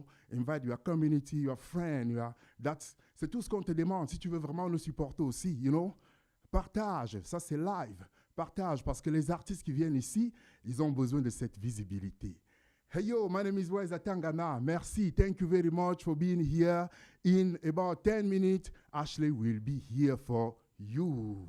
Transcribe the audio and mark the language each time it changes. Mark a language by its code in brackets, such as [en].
[en] Invite your community, your friend. [fr] C'est tout ce qu'on te demande. Si tu veux vraiment nous supporter aussi, partage. Ça, c'est live. Partage, parce que les artistes qui viennent ici, ils ont besoin de cette visibilité. [en] Hey yo, my name is Weza Tangana. Merci. Thank you very much for being here. In about 10 minutes, Ashley will be here for you.